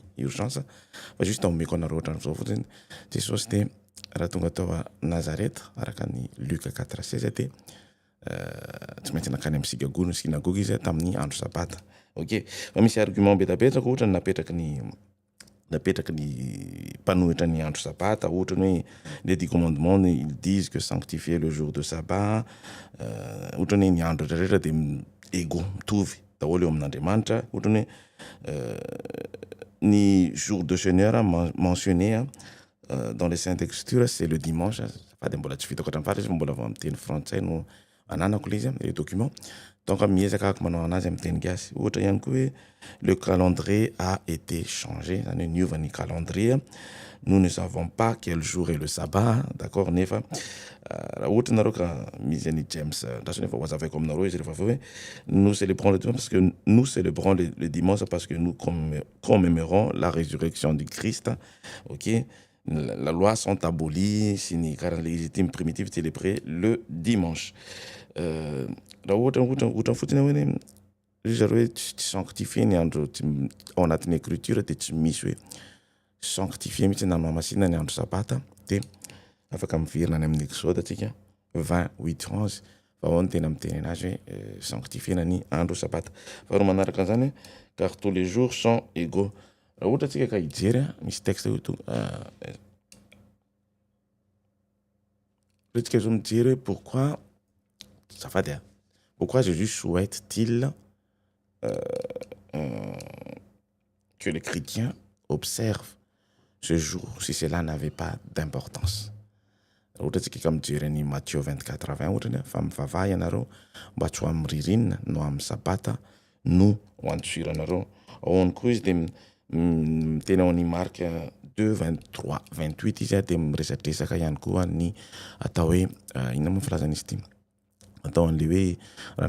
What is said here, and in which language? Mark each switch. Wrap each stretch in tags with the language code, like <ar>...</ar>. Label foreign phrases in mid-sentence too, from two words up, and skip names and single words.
<mg>urgence fa juste omeko anareo ohatran'izao fotsiny Jesosy de raha tonga tao a Nazareth araka ny Luc 4:16 de tsy maintsy nakany amin'ny synagogue izy tamin'ny andro sabata ok fa misy argument betabetraka ohatra napetraky ny mpanohitra ny andro sabata ohatra hoe</mg> <fr>les 10 commandements ils disent que sanctifier le jour de sabbat</fr> <mg>ohatra hoe ny andro rehetra de égaux mitovy daholo eo amin'Andriamanitra ohatra hoe ny</mg> <fr>jour de Seigneur mentionné dans les saintes écritures c'est le dimanche</fr> <mg>fa de mbola tsy vitako hatramin'ny farany mbola vao amin'ny teny frantsay no ananako le izy</mg> <fr>les documents</fr> <mg>donc miezaka ako manao anazy amin'ny teny gasy ohatra ihany koa hoe</mg> <fr>le calendrier a été changé</fr> <mg>zany hoe niova ny calendrier</mg> <fr>nous ne savons pas quel jour est le sabbat d'accord</fr> <mg>nefa raha ohatra nareo ka misy any James ndraso nefa wazavaiko aminareo izy rehefa hoe</mg> <fr>nous célébrons le dimanche parce que nous célébrons le dimanche parce que nous commémorons la résurrection du Christ. OK, la loi sont abolies si</fr> <mg>ny karaha</mg> <fr>légitime primitive célébrer le dimanche.</fr> <mg>Raha ohatra fotsiny hoe ry zareo hoe tsy sanctifie ny andro ao anatin'ny écriture de tsy misy hoe sanctifie mihitsy na mamasina ny andro sabata de afaka miverina any amin'ny Exode atsika 28:11 fa ao ny tena miteny anazy hoe sanctifiena ny andro sabata. Fa ro manaraka an'izany</mg> <fr>car tous les jours sont égaux.</fr> <mg>Raha ohatra atsika ka hijery misy texte hoe to tsika zo mijery hoe</mg> <fr>pourquoi Jésus souhaite-t-il que les chrétiens observent ce jour si cela n'avait pas d'importance.</fr> <mg>Ohatra tsika ka mijery ny Matthieu 24:20 ohatra fa mivavaha ianareo mba tsy ho amin'ny ririnina no amin'ny sabata no ho antsoiranareo. Ao ihany koa izy de miteny ao ny Marc 2:23-28 izy de miresadresaka ihany koa ny atao hoe inona moa filazana izy ity atao an'le hoe raha</mg>